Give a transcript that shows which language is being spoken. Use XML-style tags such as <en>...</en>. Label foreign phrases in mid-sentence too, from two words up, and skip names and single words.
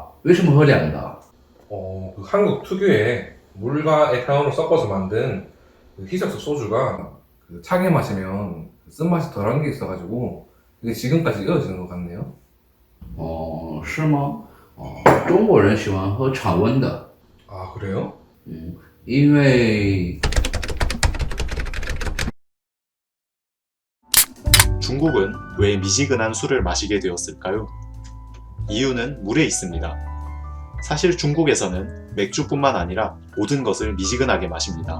<zh>为什么喝凉的？</zh> <ko>그 한국 특유의 물과 에탄올을 섞어서 만든 그 희석식 소주가 그 차게 마시면 쓴맛이 덜한 게 있어가지고 이게 지금까지 이어지는 것 같네요.</ko> <zh>哦，是吗？哦，中国人喜欢喝常温的，</zh> <ko>아 그래요?</ko> <zh>因为</zh> <ko>중국은 왜 미지근한 술을 마시게 되었을까요? 이유는 물에 있습니다. 사실 중국에서는 맥주뿐만 아니라 모든 것을 미지근하게 마십니다.</ko>